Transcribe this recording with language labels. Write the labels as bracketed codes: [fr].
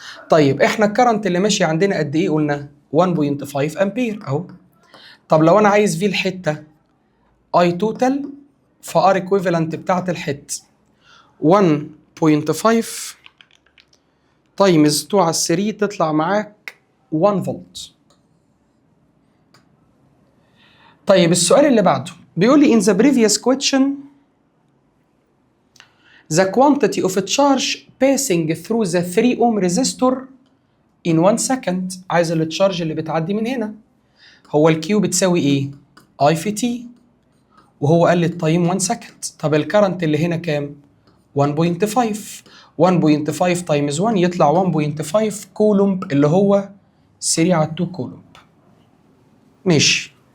[ar] طيب احنا الكرنت اللي ماشي عندنا قد ايه؟ قلنا 1.5 امبير اهو. طب لو انا عايز في الحته اي توتال، فار ايكويفالنت بتاعت الحته 1.5 تايمز 2 على 3 تطلع معاك 1 فولت. طيب السؤال اللي بعده بيقول لي [en] in the previous question the quantity of a charge passing through the 3 ohm resistor in 1 second. [ar] عايز التشارج اللي بتعدي من هنا. هو الكيو بتساوي ايه؟ اي في تي، وهو قال لي التايم 1 سكند. طب الكرنت اللي هنا كام؟ 1.5. 1.5 تايمز 1 يطلع 1.5 كولومب اللي هو 3 على 2 كولومب. ماشي.